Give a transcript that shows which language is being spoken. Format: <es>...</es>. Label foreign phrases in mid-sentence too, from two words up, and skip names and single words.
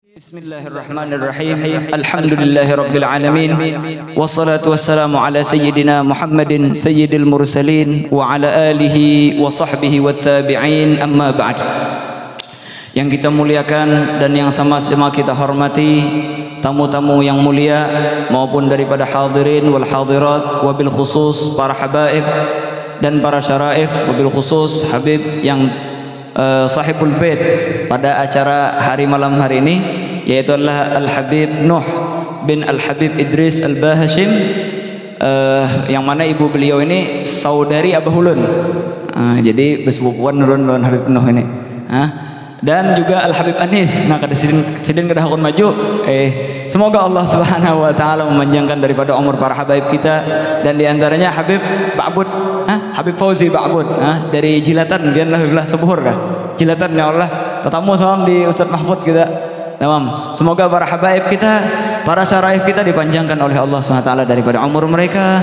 <ar>بسم الله الرحمن الرحيم. الحمد لله رب العالمين. والصلاة والسلام على سيدنا محمد سيد المرسلين وعلى آله وصحبه والتابعين. أما بعد.</ar> <id>Yang kita muliakan dan yang sama-sama kita hormati, tamu-tamu yang mulia maupun daripada hadirin wal hadirat,</id> <ar>وبالخصوص</ar> <id>para habaib dan para syaraif,</id> <ar>وبالخصوص</ar> <id>Habib yang</id> <ar>صاحب البيت</ar> <id>pada acara hari malam hari ini, yaitu adalah Al-Habib Nuh bin Al-Habib Idris Al-Bahashim, yang mana ibu beliau ini saudari Abah Ulun, jadi bersepupuan Ulun Habib Nuh ini, dan juga Al-Habib Anis.</id> <bjn>Nah, kada sidin kada hakun maju.</bjn> <id>Semoga Allah</id> <ar>سبحانه وتعالى</ar> <id>memanjangkan daripada umur para habaib kita, dan diantaranya Habib Ba'bud, Habib Fauzi Ba'bud, dari Jilatan, dia lah sebuhur dah. Jilatan ya Allah. Tetamu salam di Ustaz Mahfud kita. Tamam. Semoga para habaib kita, para syaraif kita dipanjangkan oleh Allah</id> <ar>سبحانه وتعالى</ar> <id>daripada umur mereka.</id>